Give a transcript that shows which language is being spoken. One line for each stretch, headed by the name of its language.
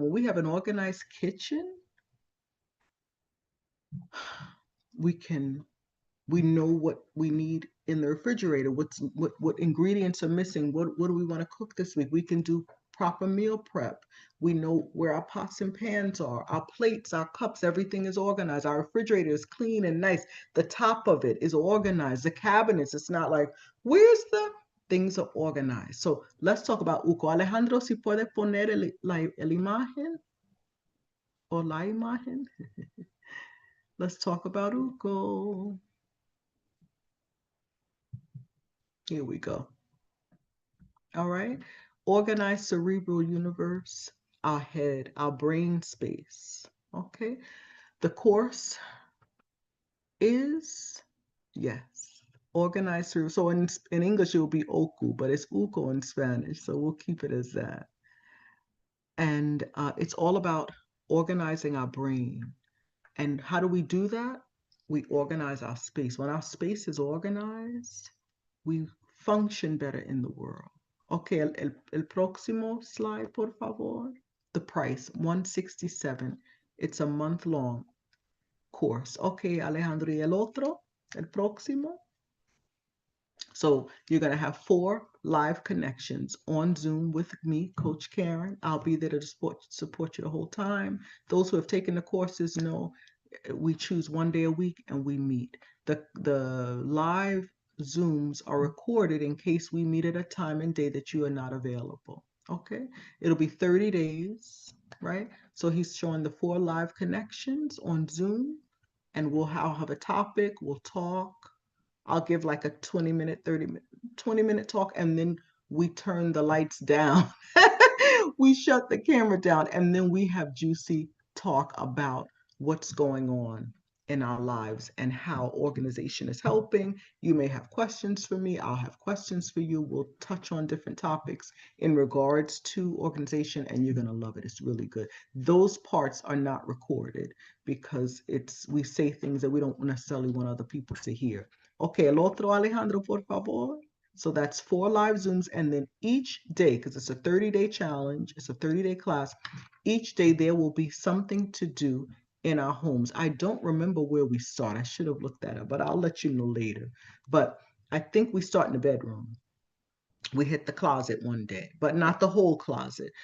English: When we have an organized kitchen, we know what we need in the refrigerator, what ingredients are missing, what do we want to cook this week. We can do proper meal prep. We know where our pots and pans are, our plates, our cups, everything is organized. Our refrigerator is clean and nice. The top of it is organized. The cabinets, it's not like, where's the things are organized. So let's talk about UCO.
Spanish: Alejandro, si puede poner el imagen o la imagen.
English: Let's talk about UCO. Here we go. All right. Organized cerebral universe, our head, our brain space. Okay. The course is, yes, organized cerebral. So in English, it will be OCU, but it's UCO in Spanish. So we'll keep it as that. And it's all about organizing our brain. And how do we do that? We organize our space. When our space is organized, we function better in the world.
Spanish: Okay, el próximo slide, por favor.
English: The price, 167. It's a month-long course.
Spanish: Okay, Alejandro, y el otro, el próximo.
English: So you're going to have 4 live connections on Zoom with me, Coach Karen. I'll be there to support you the whole time. Those who have taken the courses know we choose 1 day a week and we meet. The live Zooms are recorded in case we meet at a time and day that you are not available. Okay, it'll be 30 days, right? So he's showing the 4 live connections on Zoom, and I'll have a topic, we'll talk. I'll give like a 20-minute, 20-minute talk, and then we turn the lights down. We shut the camera down, and then we have juicy talk about what's going on in our lives and how organization is helping. You may have questions for me. I'll have questions for you. We'll touch on different topics in regards to organization, and you're going to love it. It's really good. Those parts are not recorded because we say things that we don't necessarily want other people to hear.
Spanish: Okay, el otro Alejandro, por favor.
English: So that's 4 live Zooms, and then each day, because it's a 30-day challenge, it's a 30-day class, each day there will be something to do in our homes. I don't remember where we start. I should have looked that up, but I'll let you know later. But I think we start in the bedroom. We hit the closet one day, but not the whole closet.